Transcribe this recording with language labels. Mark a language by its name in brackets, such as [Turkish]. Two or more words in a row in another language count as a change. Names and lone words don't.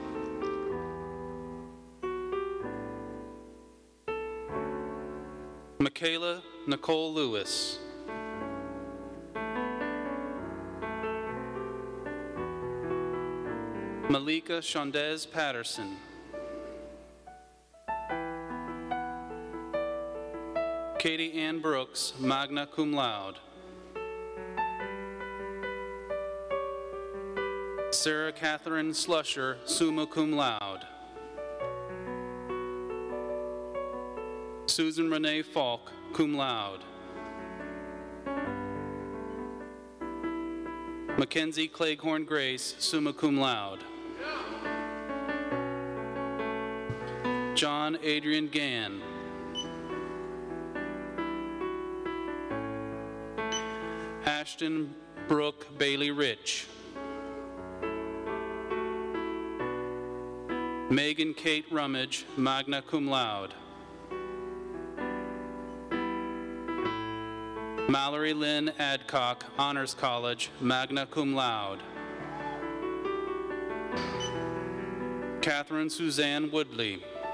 [English] Michaela Nicole Lewis. Malika Shondez Patterson. Katie Ann Brooks, [Latin] magna cum laude. [English] Sarah Catherine Slusher, [Latin] summa cum laude. [English] Susan Renee Falk, [Latin] cum laude. [English] Mackenzie Cleghorn Grace, [Latin] summa cum laude. [English] John Adrian Gann. Ashton Brooke Bailey Rich. Megan Kate Rummage, [Latin] magna cum laude. [English] Mallory Lynn Adcock, Honors College, [Latin] magna cum laude. [English] Catherine Suzanne Woodley.